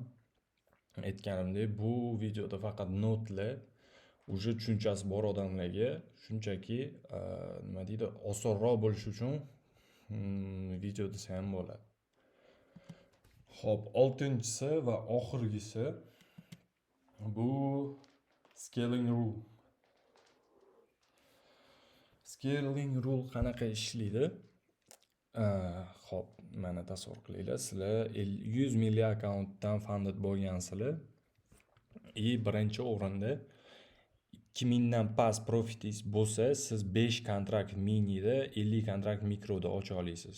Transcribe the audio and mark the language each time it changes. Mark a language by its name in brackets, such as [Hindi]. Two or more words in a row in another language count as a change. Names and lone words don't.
[Uzbek] Aytganimdek, bu videoda faqat notlar, уже tushunchasi bor odamlarga shunchaki nima deydi, osonroq bo'lishi uchun video desa ham bo'ladi. Xo'p, 6-si va oxirgisi bu [English] scaling rule. Scaling rule [Uzbek] qanaqa ishlaydi? Xo'p, mana tasavvur qilinglar, sizlar 100 milli akkauntdan funded bo'lgansizlar. Birinchi o'rinda 2000 dan past profitingiz bo'lsa, siz 5 kontrakt minida, 50 kontrakt mikroda ocha olasiz.